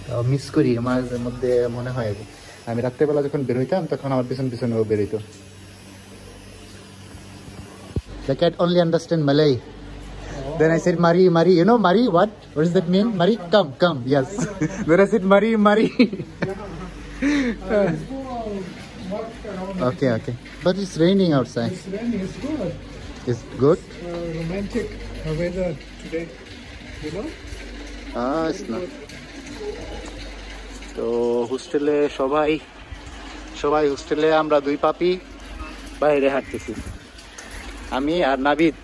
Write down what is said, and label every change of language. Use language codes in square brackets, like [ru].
[bn] Miss করি মাঝে মধ্যে, মনে হয় আমি রাত্রেবেলা যখন বের হইতাম তখন আমার পিছন পিছনে ও বের হইতো। [en] The cat only understand Malay. Then I said Mari, Mari. You know Mari? What does that mean? Mari, come, come. Yes. Then I said Mari, Mari. Okay, okay. But it's raining outside. It's raining. It's good. It's good. Romantic weather today. You know? It's not. [bn] তো হোস্টেলে সবাই হোস্টেলে আমরা দুই পাপি বাইরে হাঁটতেছি, আমি আর নাবিদ।